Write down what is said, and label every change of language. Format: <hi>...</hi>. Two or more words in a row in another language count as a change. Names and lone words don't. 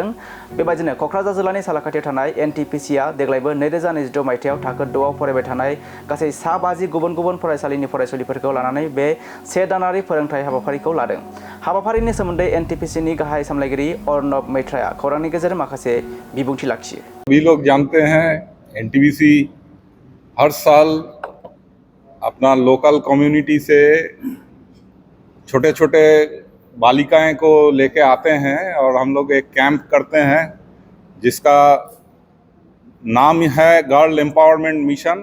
<brx>बेबायदिनो क'क्राझार जिल्लानि सालाकाटियाव थानाय एनटिपिसिआ देग्लायबो 2026 मायथाइयाव थाखो 6 आव फरायबाय थानाय गासै सा 50 गुबुन गुबुन फरायसालिनि फरायसुलिफोरखौ लानानै बे 1 दानारि फोरोंथाइ हाबाफारिखौ लादों। हाबाफारिनि सोमोन्दै एनटिपिसिनि गाहाय सामलायगिरि अर्नब मैत्राया खौरांनि गेजेरजों माखासे बिबुंथि लाखियो।</brx> <hi>सभी लोग जानते हैं एनटीपीसी हर साल अपना</hi> <en>local community</en> <hi>से छोटे छोटे बालिकाएं को लेके आते हैं और हम लोग एक कैंप करते हैं जिसका नाम है</hi> <en>girl empowerment mission.</en>